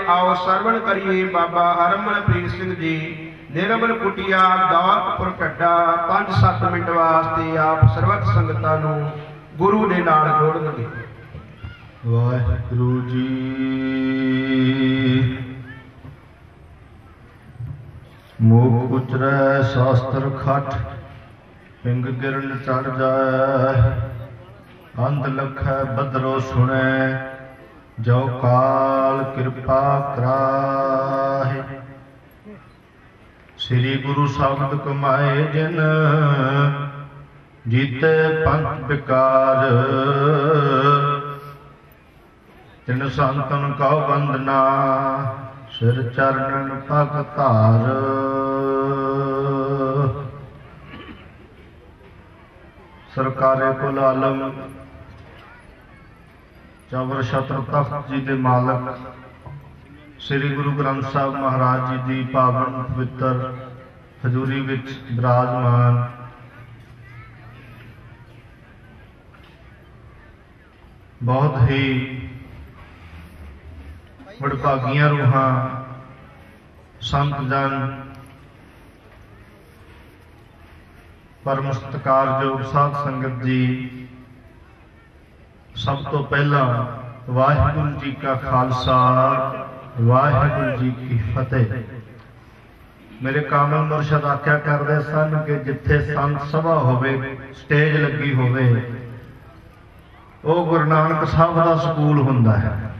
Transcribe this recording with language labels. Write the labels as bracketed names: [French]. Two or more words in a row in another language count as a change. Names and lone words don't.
[Punjabi] ਆਓ ਸਰਵਣ ਕਰੀਏ ਬਾਬਾ ਹਰਮਨਪ੍ਰੀਤ ਸਿੰਘ ਜੀ ਨਿਰਮਲ ਕੁਟੀਆ ਦੌਲਤਪੁਰ ਢੱਡਾ 5-7 ਮਿੰਟ ਵਾਸਤੇ ਆਪ ਸਰਬੱਤ ਸੰਗਤਾਂ ਨੂੰ ਗੁਰੂ ਦੇ ਨਾਲ ਜੋੜਨਗੇ। ਵਾਹਿਗੁਰੂ ਜੀ [Braj] मुख उचरै शास्त्र खट, पिंग गिरन चढ़ जाए, अंध लखै बदरो सुनै, जो काल कृपा कराहे। श्री गुरु शब्द कमाए जिन, जीते पंथ विकार, तिन संतन कौ वंदना, सिर चरणन पग धार। [Punjabi] ਸਰਕਾਰੇ ਕੁੱਲ ਆਲਮ ਚਵਰ ਛਤਰ ਤਖ਼ਤ ਜੀ ਦੇ ਮਾਲਕ ਸ੍ਰੀ ਗੁਰੂ ਗ੍ਰੰਥ ਸਾਹਿਬ ਮਹਾਰਾਜ ਜੀ ਕੀ ਪਾਵਨ ਪਵਿੱਤਰ ਹਜ਼ੂਰੀ ਵਿਚ ਵਿਰਾਜਮਾਨ ਬਹੁਤ ਹੀ ਵਡਭਾਗੀਆਂ ਰੂਹਾਂ ਸੰਤ ਜਨ ਪਰਮ ਸਤਿਕਾਰਯੋਗ ਸਾਧ ਸੰਗਤ ਜੀ, ਸਭ ਤੋਂ ਪਹਿਲਾ ਵਾਹਿਗੁਰੂ ਜੀ ਕਾ ਖ਼ਾਲਸਾ, ਵਾਹਿਗੁਰੂ ਜੀ ਕੀ ਫ਼ਤਿਹ। ਮੇਰੇ ਕਾਮਲ ਮੁਰਸ਼ਦ ਆਖਿਆ ਕਰਦੇ ਸਨ ਕਿ ਜਿੱਥੇ ਸੰਤ ਸਭਾ ਹੋਵੇ, ਸਟੇਜ ਲੱਗੀ ਹੋਵੇ, ਵੋ ਗੁਰੂ ਨਾਨਕ ਸਾਹਿਬ ਕਾ ਸਕੂਲ ਹੁੰਦਾ ਹੈ।